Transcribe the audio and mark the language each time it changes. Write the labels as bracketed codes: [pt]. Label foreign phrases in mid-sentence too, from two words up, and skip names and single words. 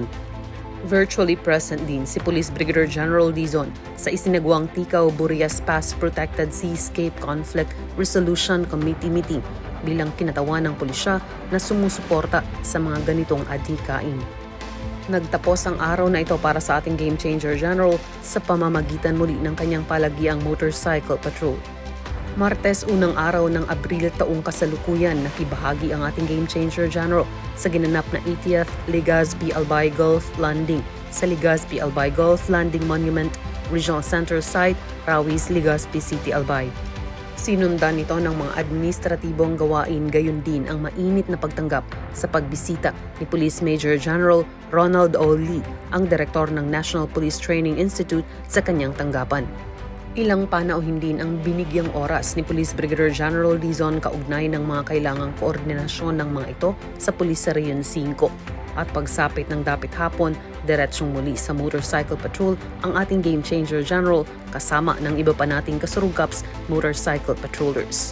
[en] Virtually present [tl] din si Police Brigadier General Dizon sa isinagawang Ticao-Burias Pass Protected Seascape Conflict Resolution Committee meeting bilang kinatawan ng pulisya na sumusuporta sa mga ganitong adhikain. Nagtapos ang araw na ito para sa ating Game Changer General sa pamamagitan muli ng kanyang palagiang [en] motorcycle patrol. [tl] Martes, unang araw ng Abril taong kasalukuyan, nakibahagi ang ating Game Changer General sa ginanap na 80th Legazpi Albay Gulf Landing sa Legazpi Albay Gulf Landing Monument Regional Center Site, Rawis, Legazpi City, Albay. Sinundan nito ng mga administratibong gawain, gayon din ang mainit na pagtanggap sa pagbisita ni Police Major General Ronald O. Lee, ang direktor ng National Police Training Institute sa kanyang tanggapan. Ilang panauhin din ang binigyang oras ni Police Brigadier General Dizon kaugnay ng mga kailangang koordinasyon ng mga ito sa Police sa Rehiyon 5. At pagsapit ng dapit hapon, diretsyong muli sa [en] motorcycle patrol [tl] ang ating Game Changer General kasama ng iba pa nating kasurog Cops [en] motorcycle patrollers.